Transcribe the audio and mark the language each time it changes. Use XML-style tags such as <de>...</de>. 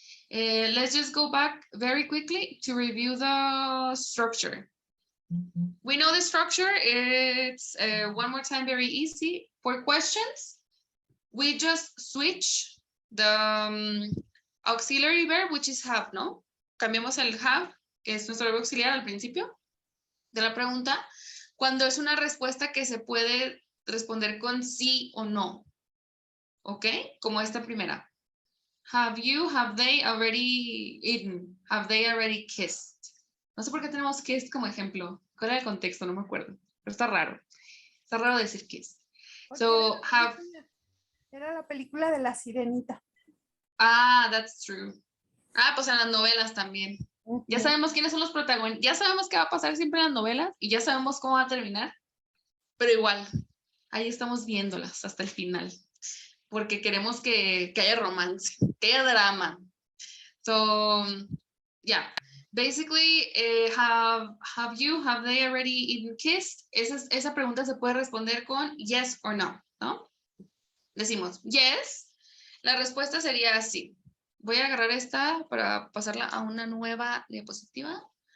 <en>Let's just go back very quickly to review the structure. We know the structure. It's one more time, very easy. For questions, we just switch the auxiliary verb, which is have, ¿no?</en> <es>Cambiamos el have, que es nuestro verbo auxiliar al principio de la pregunta, cuando es una respuesta que se puede responder con sí o no. ¿Ok? Como esta primera.</es> <en>Have they already eaten? Have they already kissed?</en> <es>No sé por qué tenemos kissed como ejemplo. ¿Cuál era el contexto? No me acuerdo. Pero está raro. Está raro decir kiss. So, Era la película de La Sirenita.</es> <en>Ah, that's true.</en> <es>Ah, pues en las novelas también. Ya sabemos quiénes son los protagonistas. Ya sabemos qué va a pasar siempre en las novelas y ya sabemos cómo va a terminar. Pero igual, ahí estamos viéndolas hasta el final. Porque queremos que haya romance, que haya drama.</es> <en>So, yeah. Basically, have they already eaten kissed?</en> <es>Esa pregunta se puede responder con yes or no, ¿no? Decimos yes. La respuesta sería sí. Voy a agarrar esta para pasarla a una nueva diapositiva.</es>